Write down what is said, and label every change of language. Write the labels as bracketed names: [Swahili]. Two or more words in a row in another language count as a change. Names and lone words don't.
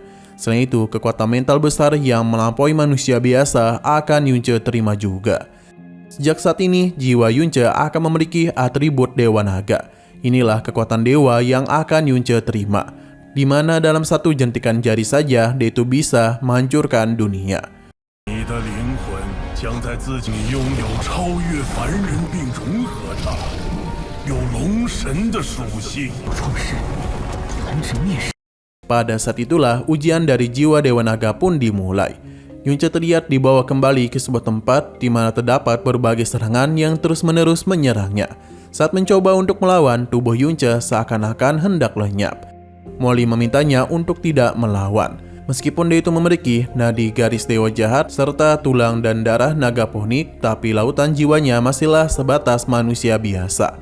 [Indonesian] Selain itu, kekuatan mental besar yang melampaui manusia biasa akan Yunce terima juga. Sejak saat ini, jiwa Yunce akan memiliki atribut Dewa Naga. Inilah kekuatan dewa yang akan Yunce terima. di mana dalam satu jentikan jari saja dia itu bisa menghancurkan dunia. [Chinese] 你的灵魂将在自己拥有超越凡人并融合它，有龙神的属性。创世，弹指灭世。 [Indonesian] Pada saat itulah ujian dari jiwa Dewa Naga pun dimulai. Yunce terlihat dibawa kembali ke sebuah tempat di mana terdapat berbagai serangan yang terus-menerus menyerangnya. Saat mencoba untuk melawan, tubuh Yunce seakan-akan hendak lenyap. Molly memintanya untuk tidak melawan. Meskipun dia itu memiliki nadi garis dewa jahat serta tulang dan darah naga ponik, tapi lautan jiwanya masihlah sebatas manusia biasa.